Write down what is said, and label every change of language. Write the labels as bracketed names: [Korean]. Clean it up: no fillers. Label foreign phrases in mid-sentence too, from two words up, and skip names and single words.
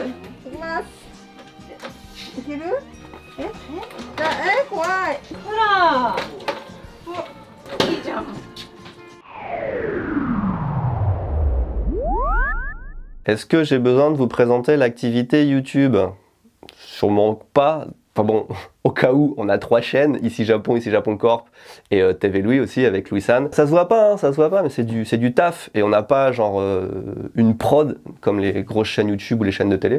[Japanese] いきます。いける？怖い。ほら。いいじゃん。 [French] Est-ce que j'ai besoin de vous présenter l'activité YouTube? Sûrement pas. Enfin bon, au cas où, on a 3 chaînes, ici Japon Corp et TV Louis aussi avec Louis-San. Ça se voit pas, hein, ça se voit pas, mais c'est du taf et on n'a pas genre une prod comme les grosses chaînes YouTube ou les chaînes de télé.